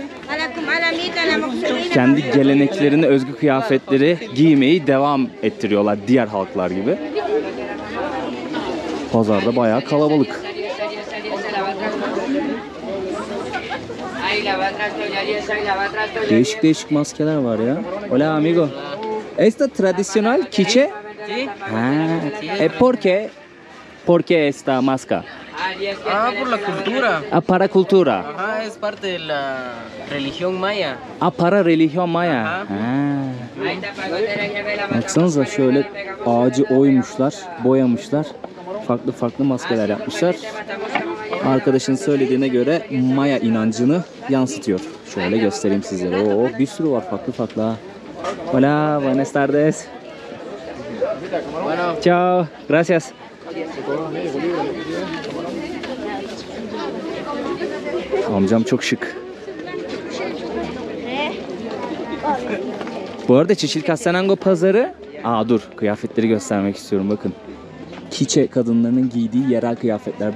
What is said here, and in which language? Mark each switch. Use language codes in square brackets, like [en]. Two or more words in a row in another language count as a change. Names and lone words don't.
[tr] Kendi geleneklerine özgü kıyafetleri giymeyi devam ettiriyorlar diğer halklar gibi. Pazarda bayağı kalabalık. Değişik değişik maskeler var ya. [es] Hola amigo. ¿Esta tradicional Kiche? ¿Por qué esta máscara? Por la cultura. Para cultura. Ajá, es parte de la religión maya. Para religión maya. [tr] Baksanıza şöyle ağacı oymuşlar, boyamışlar. Farklı farklı maskeler yapmışlar. Arkadaşın söylediğine göre Maya inancını yansıtıyor. Şöyle göstereyim sizlere. Oo, bir sürü var farklı farklı ha. [es] Hola, buenas tardes. Ciao, gracias. [tr] Amcam çok şık. Bu arada Chichilcastenango pazarı... dur, kıyafetleri göstermek istiyorum bakın. Kiche kadınlarının giydiği yerel kıyafetler.